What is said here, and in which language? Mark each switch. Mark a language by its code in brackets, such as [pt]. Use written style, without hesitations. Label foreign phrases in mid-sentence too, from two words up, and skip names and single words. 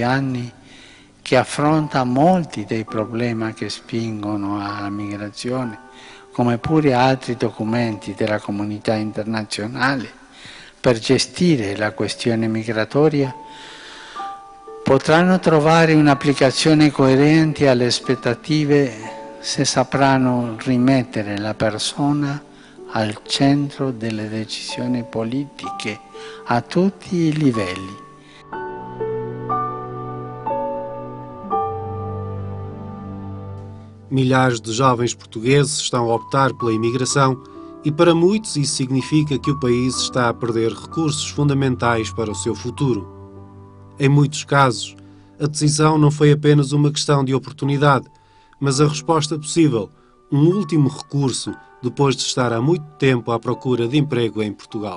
[it] anni, che affronta molti dei problemi che spingono alla migrazione, come pure altri documenti della comunità internazionale per gestire la questione migratoria, potranno trovare un'applicazione coerente alle aspettative se sapranno rimettere la persona al centro delle decisioni politiche a tutti i livelli. [pt] Milhares de jovens portugueses estão a optar pela imigração e para muitos isso significa que o país está a perder recursos fundamentais para o seu futuro. Em muitos casos, a decisão não foi apenas uma questão de oportunidade, mas a resposta possível, um último recurso depois de estar há muito tempo à procura de emprego em Portugal.